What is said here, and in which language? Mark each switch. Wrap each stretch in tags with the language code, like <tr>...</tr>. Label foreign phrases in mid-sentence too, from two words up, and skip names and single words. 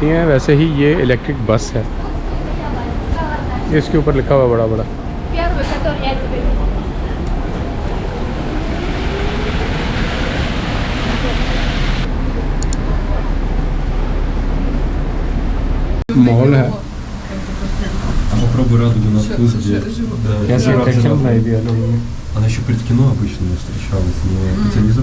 <hi>हैं वैसे ही ये इलेक्ट्रिक बस है, इसके ऊपर लिखा हुआ बड़ा बड़ा। मॉल है।</hi> <ru>Попробуй радугу на вкус, где...</ru> <hi>कैसे सेक्शन बनाई दिया लोगों ने।</hi> <ru>Она еще перед кино обычно встречалась, не по телевизору.</ru>